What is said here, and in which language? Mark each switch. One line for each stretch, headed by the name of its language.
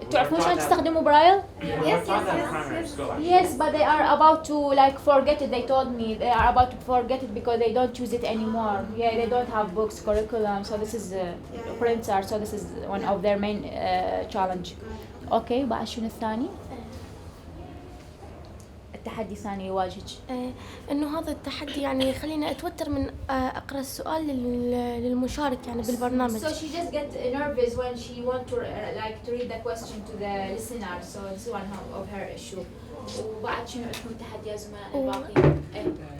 Arabic: تعرفون شلون تستخدموا برايل؟
English: Yes, but they are about to like forget it. They told me they are about to forget it because they don't use it anymore. Yeah, they don't have books, curriculum. So this is printer. So this is one of their main challenge.
Arabic: Okay, بعد شنو الثاني؟ التحدي الثاني يواجهك؟ إنه هذا التحدي يعني يخليني أتوتر من أقرأ السؤال للمشارك يعني بالبرنامج.
English: So she just get nervous when she want to to read the question to the listener. So it's one of her issue.
Arabic: وبعد شنو عندكم تحديات زملاء الباقيين؟